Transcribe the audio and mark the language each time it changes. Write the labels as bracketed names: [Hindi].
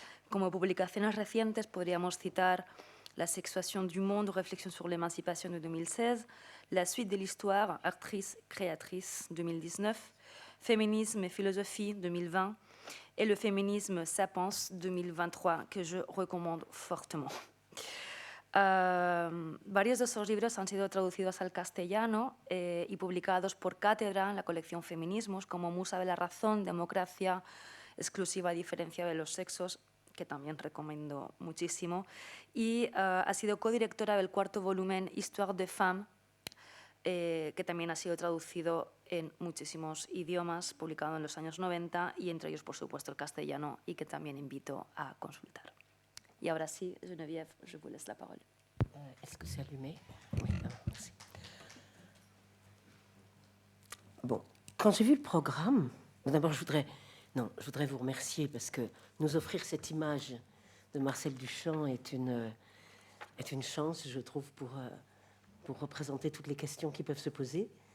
[Spanish] Como publicaciones recientes podríamos citar [French] La sexuation du monde, réflexion sur l'émancipation de 2016, La suite de l'histoire, actrice, créatrice 2019, Féminisme et philosophie 2020 et Le féminisme, ça pense 2023, que je recommande fortement. [Spanish] Varios de esos libros han sido traducidos al castellano y publicados por Cátedra en la colección Feminismos, como Musa de la razón, democracia, exclusiva diferencia de los sexos, que también recomiendo muchísimo, y ha sido codirectora del 4º volumen Histoire de Femmes, que también ha sido traducido en muchísimos idiomas, publicado en los años 90, y entre ellos, por supuesto, el castellano, y que también invito a consultar. Y ahora sí, [French] Geneviève, je vous laisse la parole. Est-ce que c'est allumé? Oui, merci. Bon, quand j'ai vu le programme, d'abord je voudrais vous remercier parce que nous offrir cette image de Marcel Duchamp est une chance, je trouve, pour représenter toutes les questions qui peuvent se poser.